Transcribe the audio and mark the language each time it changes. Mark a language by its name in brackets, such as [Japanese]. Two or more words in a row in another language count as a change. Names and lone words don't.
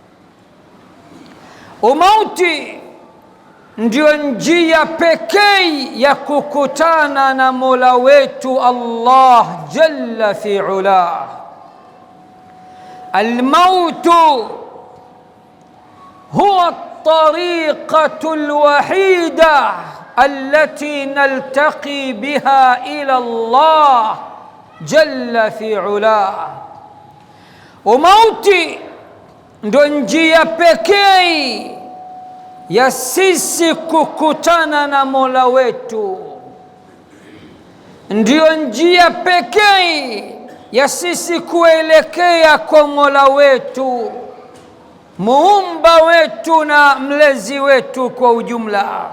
[Swahili] Umauti ndio njia pekee ya kukutana na Mola wetu Allah [Arabic] جل في علاه. الموت هو الطريقة الوحيدة التي نلتقي بها إلى الله جل في علاه. [Swahili] Umauti ndo njia pekee ya sisi kukutana na Mola wetu, ndio njia pekee ya sisi kuelekea kwa Mola wetu, muumba wetu na mlezi wetu kwa ujumla.